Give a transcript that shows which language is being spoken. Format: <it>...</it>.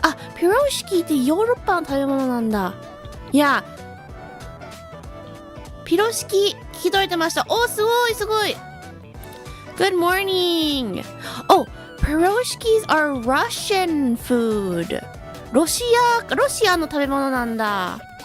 <ja>あ、ピロシキってヨーロッパの食べ物なんだ。いや、ピロシキ聞き取れてました。お、すごいすごい。</ja> <en>Good morning! Oh, pierogies are Russian food.</en> <ja>ロシアの食べ物なんだ。</ja>